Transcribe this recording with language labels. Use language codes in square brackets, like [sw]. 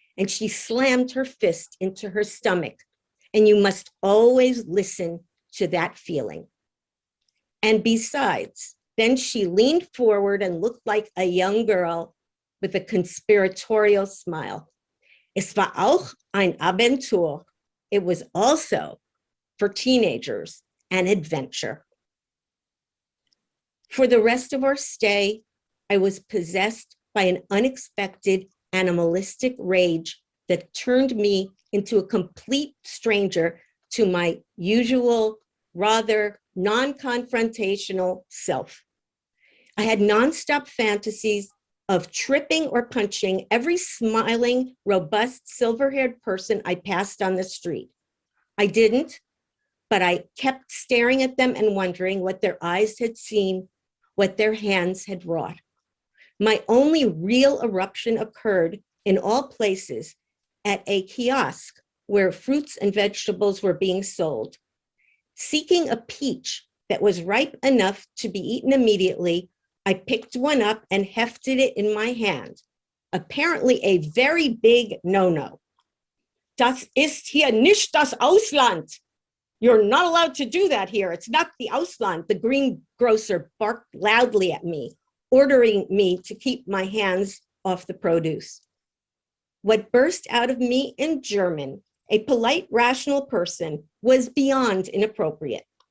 [en] And she slammed her fist into her stomach. And you must always listen to that feeling. And besides, then she leaned forward and looked like a young girl with a conspiratorial smile. [de] Es war auch ein Abenteuer. [en] It was also, for teenagers, an adventure. For the rest of our stay, I was possessed by an unexpected animalistic rage that turned me into a complete stranger to my usual, rather non-confrontational self. I had nonstop fantasies of tripping or punching every smiling, robust, silver-haired person I passed on the street. I didn't, but I kept staring at them and wondering what their eyes had seen, what their hands had wrought. My only real eruption occurred in all places at a kiosk where fruits and vegetables were being sold. Seeking a peach that was ripe enough to be eaten immediately, I picked one up and hefted it in my hand, apparently a very big no-no. [de] Das ist hier nicht das Ausland. [en] You're not allowed to do that here. It's not the Ausland. The greengrocer barked loudly at me, ordering me to keep my hands off the produce. What burst out of me in German, a polite, rational person, was beyond inappropriate.